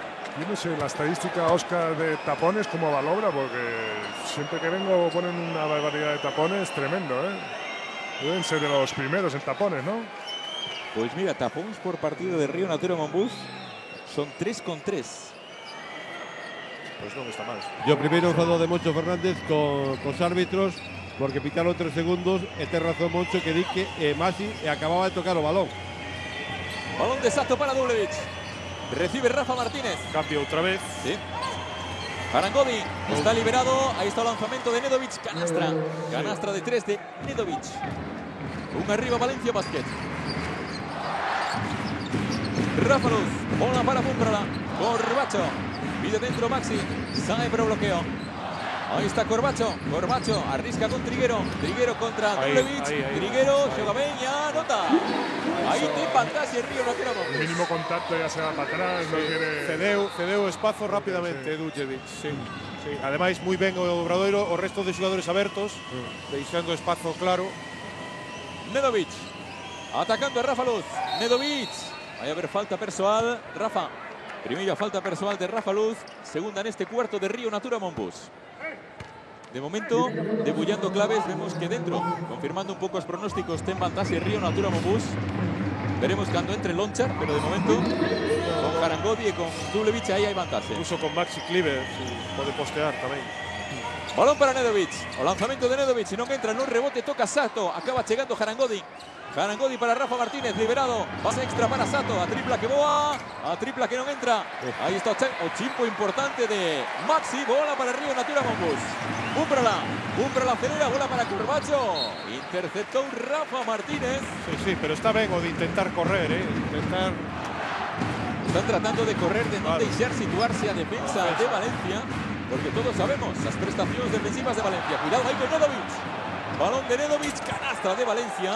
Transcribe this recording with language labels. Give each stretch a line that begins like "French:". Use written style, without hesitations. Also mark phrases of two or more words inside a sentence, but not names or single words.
Spanish: Yo no sé la estadística, Óscar, de tapones como valora, porque siempre que vengo ponen una barbaridad de tapones tremendo, ¿eh? Deben ser de los primeros en tapones, ¿no? Pues mira, tapones por partido de Río Natura Monbus son 3,3. Pues no está mal. Yo primero enfado de Moncho Fernández con los árbitros porque pitaron 3 segundos
Galician: e ten razón Moncho que di que Maxi acababa de tocar o balón.
Spanish: Balón de Sato para Dubljevic. Recibe Rafa Martínez. Cambio otra vez. Sí. Harangodi está liberado. Ahí está el lanzamiento de Nedovic. Canastra. Canastra de 3 de Nedovic. Un arriba Valencia Basket. Rafa Luz. Bola para Pumprala. Corbacho. Pide dentro Maxi. Sale pero bloqueo. Ahí está Corbacho.
Galician: Corbacho arrisca con Triguero. Triguero contra Dubljevic. Triguero, xoga ben e anota. Ahí te fantasía Río Natura Monbus.
Spanish: El mínimo contacto ya se va para atrás. Sí. No quiere...
Galician: Cedeu espazo rápidamente Dubljevic. Sí. Ademais, moi ben o Obradoiro, o resto de xogadores abertos, deixando espazo claro. Nedovic. Atacando a Rafa Luz. Nedovic. Vai haber falta persoal. Rafa. Primeira falta persoal de Rafa Luz. Segunda en este cuarto de Río Natura Monbus. De momento, debullando claves, vemos que dentro,
Spanish: confirmando un poco los pronósticos,
Galician: ten fantasía
Spanish: Río Natura Monbus. Veremos cuando entre Lonchar, pero de momento, con Harangodi y con Dubljevic ahí hay fantasía. Incluso con Maxi Cleaver, puede postear también. Balón para Nedovic. O lanzamiento de Nedovic, si no entra en un rebote, toca Sato. Acaba llegando Harangodi. Harangodi para Rafa Martínez, liberado. Pase extra para Sato.
Galician: A tripla que boa. A tripla que no entra. Ahí está o chimpo importante de Maxi. Bola para Río Natura Monbus. Pumprala acelera. Bola para Corbacho.
Spanish: Interceptó Rafa Martínez. Sí, pero está bien o de intentar correr, intentar. Están tratando de correr, de no dejar situarse a defensa de Valencia. Porque todos sabemos las prestaciones defensivas de Valencia. Cuidado ahí con Nedovic. Balón de Nedovic, canastra de Valencia.